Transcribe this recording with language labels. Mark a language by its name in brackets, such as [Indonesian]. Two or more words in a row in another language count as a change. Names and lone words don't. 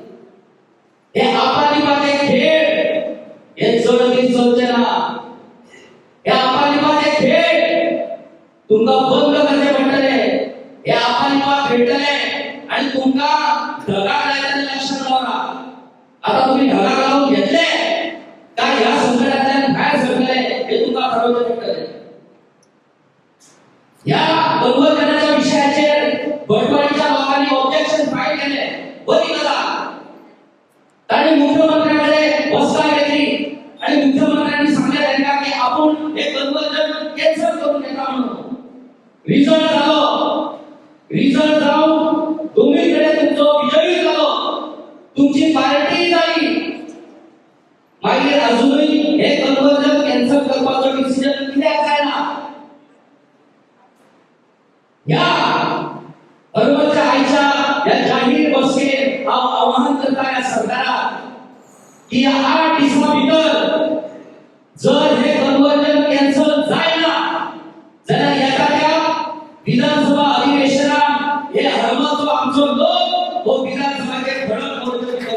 [Konkani] हे आपालिपाचे खेळ हे चलती चलचे ना हे आपालिपाचे खेळ तुमकां बंद करचे पडटले हे आपालिपा खेळटले आणि तुमकां ढगाक लायतले लक्षात दवरा आता तुम्ही ढगाक लावून घेतले काय ह्या संकटांतल्यान भायर सरतले हे तुमकां ठरवचे पडटले ह्या कन्वर्जनाच्या विशयाचेर भटवाडीच्या लोकांनी [English] objection file [Konkani] केले बरी गजाल ताणी मुख्यमंत्र्यांकडे बसका घेतली आणि मुख्यमंत्र्यांनी सांगले त्यांना की आपण हे [English] conversion cancel [Konkani] करून घेता म्हणून रिझल्ट जाऊन दोन्हीकडे तुमचो विजयी जालो तुमची पार्टी जाली मागीर अजूनही हे [English] conversion cancel [Konkani] करपाचो डिसिजन कित्याक जायना या हरमलच्या आईच्या या जाहीर बसकेत आवाहन करता या सरकाराक की 8 दिसा भितर जर हे [English] conversion cancel [Konkani] जायना जाल्यार एखाद्या विधानसभा अधिवेशनात हे हरमलचो आमचो लोक हो विधानसभाचे धडक करून